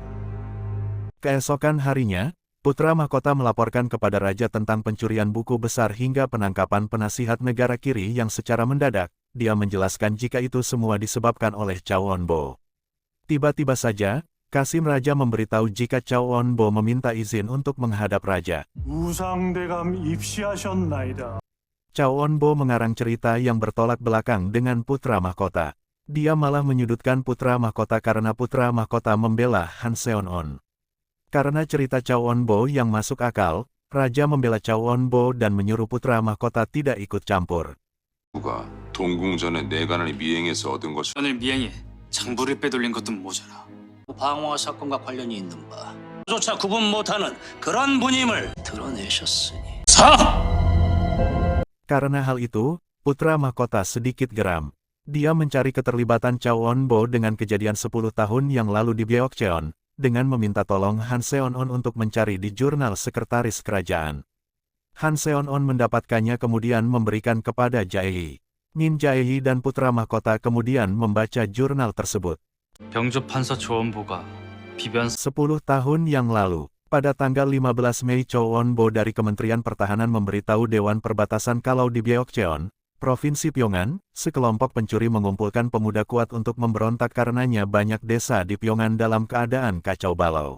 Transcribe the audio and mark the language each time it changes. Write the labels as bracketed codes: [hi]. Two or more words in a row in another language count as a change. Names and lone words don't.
[id] Keesokan harinya, putra mahkota melaporkan kepada raja tentang pencurian buku besar hingga penangkapan penasihat negara kiri yang secara mendadak, dia menjelaskan jika itu semua disebabkan oleh Chow Won-bo. Tiba-tiba saja, Kasim Raja memberitahu jika Chow Won-bo meminta izin untuk menghadap raja. [ko] 우상대감 입시하셨나이다. [id] Chow Won-bo mengarang cerita yang bertolak belakang dengan putra mahkota. Dia malah menyudutkan putra mahkota karena putra mahkota membela Han Seon-on. Karena cerita Chow Won-bo yang masuk akal, raja membela Chow Won-bo dan menyuruh putra mahkota tidak ikut campur. [ko] 가 동궁 전에 내관을 미행해서 얻은 것이 전을 미행해 장부를 빼돌린 것도 모자라. 방화 사건과 관련이 있는 바 조차 구분 못하는 그런 분임을 드러내셨으니 [id] Karena hal itu, putra mahkota sedikit geram. Dia mencari keterlibatan Chow Won-bo dengan kejadian 10 tahun yang lalu di Byeokcheon, dengan meminta tolong Han Seon-on untuk mencari di jurnal sekretaris kerajaan. Han Seon-on mendapatkannya kemudian memberikan kepada Jae-hee. Min Jae-hee dan putra mahkota kemudian membaca jurnal tersebut. [ko] 병조 판사 조원보가 비변 [id] 10 tahun yang lalu, pada tanggal 15 Mei Chow Won-bo dari Kementerian Pertahanan memberitahu Dewan Perbatasan kalau di Byeokcheon, Provinsi Pyongan, sekelompok pencuri mengumpulkan pemuda kuat untuk memberontak karenanya banyak desa di Pyongan dalam keadaan kacau balau.